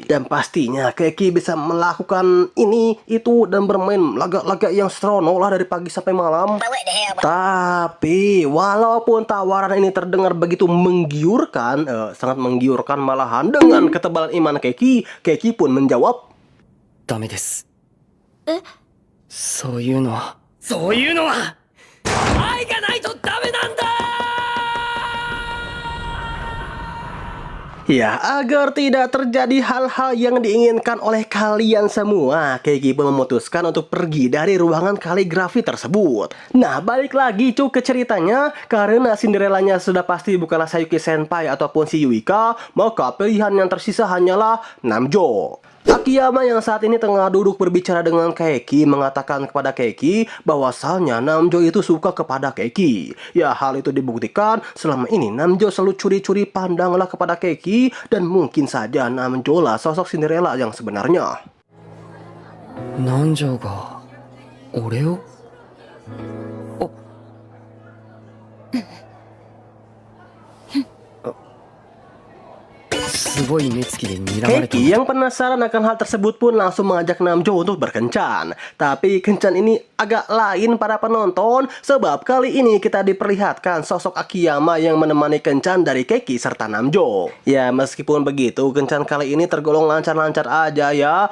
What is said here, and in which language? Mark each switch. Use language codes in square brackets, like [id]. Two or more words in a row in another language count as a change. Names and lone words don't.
[id] Dan pastinya Keiki bisa melakukan ini, itu, dan bermain laga-laga yang serono lah dari pagi sampai malam. Tapi walaupun tawaran ini terdengar begitu menggiurkan, sangat menggiurkan malahan, dengan ketebalan iman Keiki, Keiki pun menjawab, [ja] ダメです。そういうのは愛がないとダメなんだ。 [id] ya, agar tidak terjadi hal-hal yang diinginkan oleh kalian semua, Keiki pun memutuskan untuk pergi dari ruangan kaligrafi tersebut. Nah, balik lagi ke ceritanya, karena Cinderellanya sudah pasti bukanlah Sayuki Senpai ataupun si Yuika, maka pilihan yang tersisa hanyalah Namjo. Akiyama yang saat ini tengah duduk berbicara dengan Keiki mengatakan kepada Keiki bahwasannya Namjo itu suka kepada Keiki. Ya, hal itu dibuktikan selama ini Namjo selalu curi-curi pandanglah kepada Keiki, dan mungkin saja Namjo lah sosok Cinderella yang sebenarnya. [ja] 南條が俺を すごい目つきで睨まれて [id] Keiki yang penasaran akan hal tersebut pun langsung mengajak Namjo untuk berkencan. Tapi kencan ini agak lain para penonton, sebab kali ini kita diperlihatkan sosok Akiyama yang menemani kencan dari Keiki serta Namjo. Ya, meskipun begitu, kencan kali ini tergolong lancar-lancar aja ya.